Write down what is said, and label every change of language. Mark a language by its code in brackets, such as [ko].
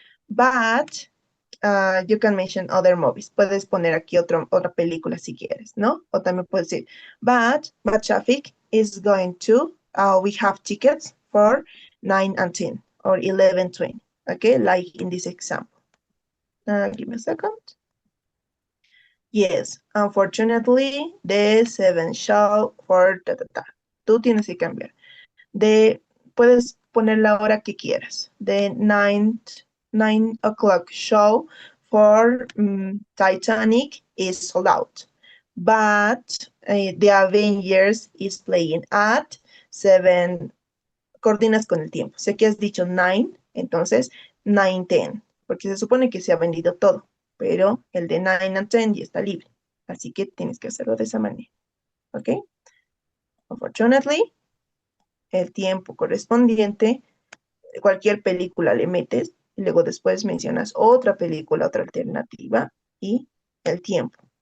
[en] But you can mention other movies. [es] Puedes poner aquí otra película si quieres, ¿no? O también puedes decir, [en] but traffic is going to, we have tickets for 9 and 10 or 11:20. Okay, like in this example. Give me a second. Yes, unfortunately, the 7 show for [es] Tú tienes que cambiar. Puedes poner la hora que quieras. [en] The 9 o'clock show for Titanic is sold out. But the Avengers is playing at 7. [es] Coordinas con el tiempo. Sé que has dicho 9, entonces 9:10. Porque se supone que se ha vendido todo. Pero el de 9 [en] and [es] 10 ya está libre. Así que tienes que hacerlo de esa manera. ¿Ok? [en] Unfortunately, [es] el tiempo correspondiente, cualquier película le metes y luego después mencionas otra película, otra alternativa y el tiempo.